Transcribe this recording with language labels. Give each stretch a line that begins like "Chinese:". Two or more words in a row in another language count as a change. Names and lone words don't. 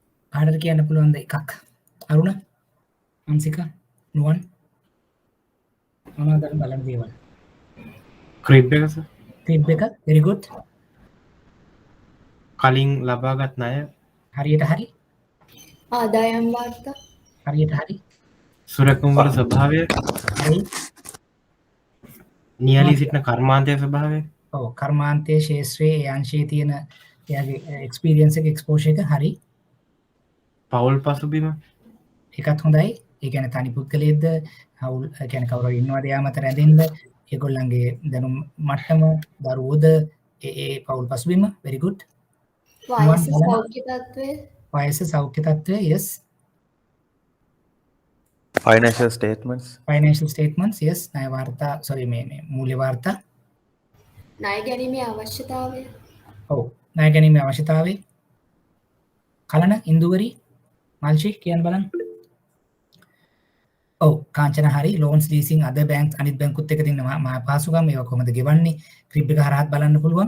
Sinhala: කාටද කියන්න පුළුවන්ද එකක්? අරුණ, අංශික, නුවන් මොනවද බලන දේවල්? ක්‍රිබ් එක සර්. ක්‍රිබ් එක
English: very good.
Sinhala: කලින් ලබාගත් ණය හරියට හරි. ආදායම් වාර්තා හරියට හරි. සුරකුම් වල ස්වභාවය හරි. නියැලී සිටින කර්මාන්තයේ ස්වභාවය ඔව් කර්මාන්තයේ ශේෂ්ත්‍රයේ ඒ අංශයේ තියෙන එයාගේ එක්ස්පීරියන්ස් එක එක්ස්පෝෂර් එක හරි. පවුල් පසුබිම ඒකත් හොඳයි. ඒ කියන්නේ තනි පුද්ගලයෙක්ද හවුල් ඒ කියන්නේ කවුරු ඉන්නවද යා මත රැඳෙන්න ඒගොල්ලන්ගේ දැනුම් මට්ටම දරුවෝද ඒ පවුල් පසුබිම
English: very good.
Sinhala: වයස සෞඛ්‍ය තත්ත්වය වයස සෞඛ්‍ය තත්ත්වය yes.
English: Financial statements. financial statements yes.
Sinhala: ණය වාර්තා sorry මේ මූල්‍ය වාර්තා. ණය ගැනීමේ අවශ්‍යතාවය ඔව් ණය ගැනීමේ අවශ්‍යතාවය. කලන ඉන්දුවරි මල්ෂි කියන්න බලන්න. ඔව් කාංචන හරි.
English: loans leasing
Sinhala: අද බැංක් අනිත් බැංකුත් එක තියෙන මා පාසුකම් ඒවා කොහොමද ගෙවන්නේ ක්‍රිබ් එක හරහාත් බලන්න පුළුවන්.